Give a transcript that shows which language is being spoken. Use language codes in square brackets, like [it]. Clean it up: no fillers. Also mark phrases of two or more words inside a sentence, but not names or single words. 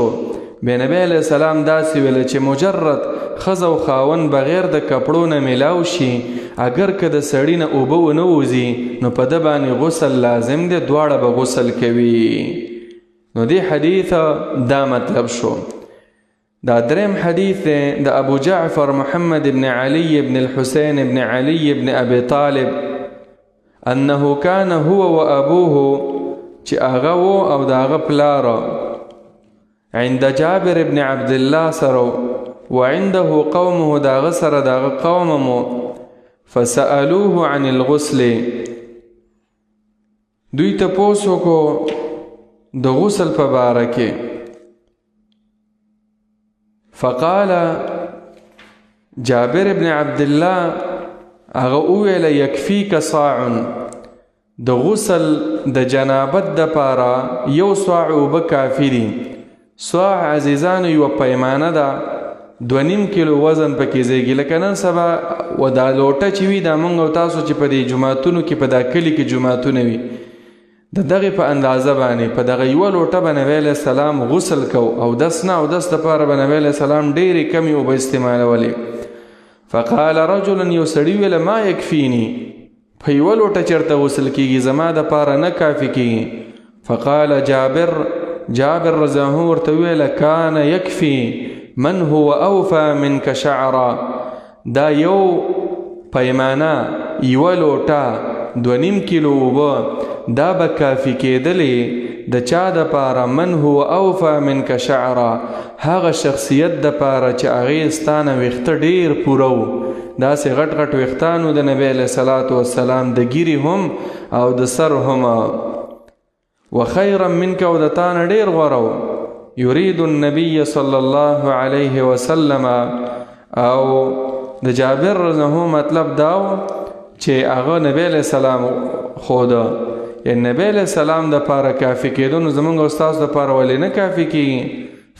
[ps] بیا نبی [ar] علیہ السلام [ps] داسې ویله چې مجرد ښځه او خاون بغیر د کپړو نه میلاو شي اگر که د سړی نه اوبه ونه وځي نو په ده باندې غسل لازم دی، دواړه به غسل کوي. نو دې حدیث دا مطلب شو. دا دریم حدیث دی د ابو جعفر محمد بن علي بن الحسين بن علي بن ابي طالب [ar] انه كان هو وابوه [ps] چې هغه و او د هغه پلار [ar] عند جابر بن عبد الله [ps] سره [ar] وعنده قومه [ps] د هغه سره د هغه قوم مو [ar] فسألوه عن الغسل، [ps] دوی تپوس وکړو د غسل په باره کې. [ar] فقال جابر بن عبد الله [ps] هغه وویل [ar] یکفیک صاع، [ps] د غسل د جنابت د پاره یو صاع اوبه کافی دي. صاع عزیزانو یوه پیمانه ده، 2.5 کیلو وزن پکې زیږي. لکه نن سبا و دا لوټه چې وي دا موږ او تاسو چې په دې جوماتونو کې په دا کلي کې جوماتونه وي د دغې په اندازه باندې په دغه یوه لوټه به نبی [ar] علیه السلام [ps] غسل کو. اودس نه اودس دپاره به نبی [ar] علیه السلام [ps] ډېرې کمې اوبه استعمالولې. [ar] فقال رجل، [ps] یو سړي ویله [ar] ما یکفیني، [ps] په یوه لوټه چېرته غسل کېږي، زما دپاره نه کافي کېږي. [ar] فقال جابر رضی الله عنه [ps] ورته ویله [ar] کان یکفي من هو اوفى منك شعرا، [ps] دا یو پیمانه یوه لوټه 2.5 کیلو اوبه دا به کافي کېدلې د چا دپاره [ar] من هو اوفى منك شعرا، [ps] هغه شخصیت دپاره چې هغې ستا نه ویښته ډېر پوره و. داسې غټ غټ ویښتان و د نبی [ar] علیه صلات وسلام، [ps] د ګیرې هم او د سر هم. [ar] وخیرا منک، [ps] او د تا نه ډېر غوره و. [ar] یرید النبی صلی الله علیه وسلم، [ps] او د جابر [ar] رضی الله عنه [ps] مطلب دا و چې هغه نبی [ar] علیه السلام [ps] خوده، یعنی نبی [ar] علیه السلام [ps] دپاره کافي کېدو، نو زمونږ او ستاسو دپاره ولې نه کافي کېږي.